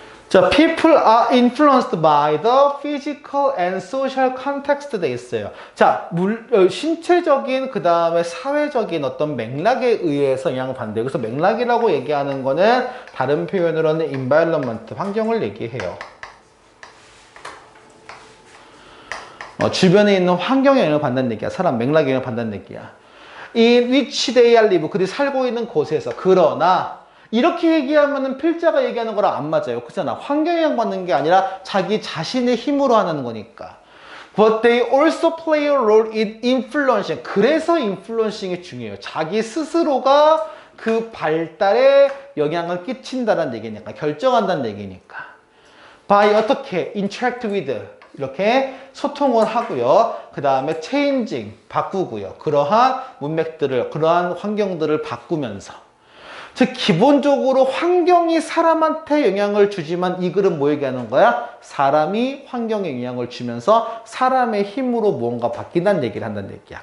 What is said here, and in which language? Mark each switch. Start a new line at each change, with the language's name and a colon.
Korean: 자,
English: people are influenced by the physical and social context
Korean: 돼 있어요. 자, 신체적인 그 다음에 사회적인 어떤 맥락에 의해서 영향을 받는데요. 그래서 맥락이라고 얘기하는 거는 다른 표현으로는 environment, 환경을 얘기해요. 주변에 있는 환경에 영향을 받는 얘기야. 사람 맥락에 영향을 받는 얘기야.
English: In which they live,
Korean: 그들이 살고 있는 곳에서. 그러나 이렇게 얘기하면은 필자가 얘기하는 거랑 안 맞아요. 그렇잖아. 환경에 영향받는 게 아니라 자기 자신의 힘으로 하는 거니까.
English: But they also play a role in influencing.
Korean: 그래서 influencing이 중요해요. 자기 스스로가 그 발달에 영향을 끼친다는 얘기니까. 결정한다는 얘기니까.
English: By
Korean: 어떻게
English: interact with.
Korean: 이렇게 소통을 하고요. 그 다음에 changing, 바꾸고요. 그러한 문맥들을, 그러한 환경들을 바꾸면서. 즉 기본적으로 환경이 사람한테 영향을 주지만 이 글은 뭐 얘기하는 거야? 사람이 환경에 영향을 주면서 사람의 힘으로 무언가 바뀐다는 얘기를 한다는 얘기야.